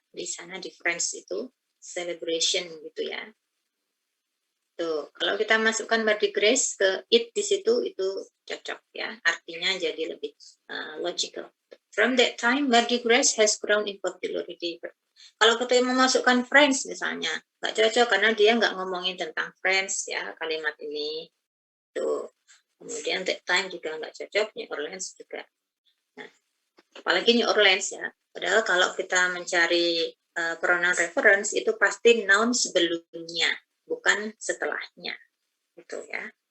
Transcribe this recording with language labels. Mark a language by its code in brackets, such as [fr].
[id] Di sana di France itu celebration gitu ya. Tuh, kalau kita masukkan Mardi Gras ke it di situ itu cocok ya. Artinya jadi lebih logical. [en] From that time, Mardi Gras has grown in popularity. [id] Kalau kita memasukkan Friends misalnya, nggak cocok karena dia nggak ngomongin tentang Friends ya kalimat ini. Tuh. Kemudian that time juga nggak cocok, New Orleans juga. Nah, apalagi New Orleans ya. Padahal kalau kita mencari pronoun reference itu pasti noun sebelumnya, bukan setelahnya. Gitu ya.